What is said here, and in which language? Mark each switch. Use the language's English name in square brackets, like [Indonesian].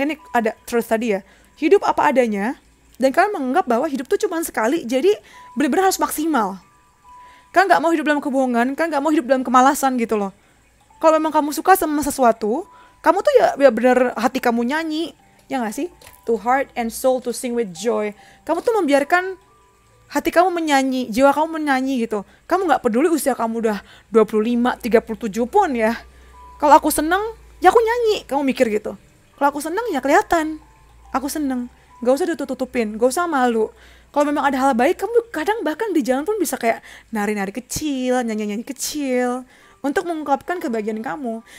[Indonesian] Makanya ada truth tadi ya. Hidup apa adanya. Dan kalian menganggap bahwa hidup tuh cuma sekali. Jadi benar-benar harus maksimal. Kalian gak mau hidup dalam kebohongan. Kalian gak mau hidup dalam kemalasan gitu loh. Kalau memang kamu suka sama sesuatu, kamu tuh ya benar hati kamu nyanyi. Ya gak sih? [English] To heart and soul to sing with joy. [Indonesian] Kamu tuh membiarkan hati kamu menyanyi. Jiwa kamu menyanyi gitu. Kamu gak peduli usia kamu udah 25, 37 pun ya. Kalau aku seneng, ya aku nyanyi, kamu mikir gitu. Kalau aku seneng ya kelihatan, aku seneng. Gak usah ditutup-tutupin, gak usah malu. Kalau memang ada hal baik, kamu kadang bahkan di jalan pun bisa kayak nari-nari kecil, nyanyi-nyanyi kecil, untuk mengungkapkan kebahagiaan kamu.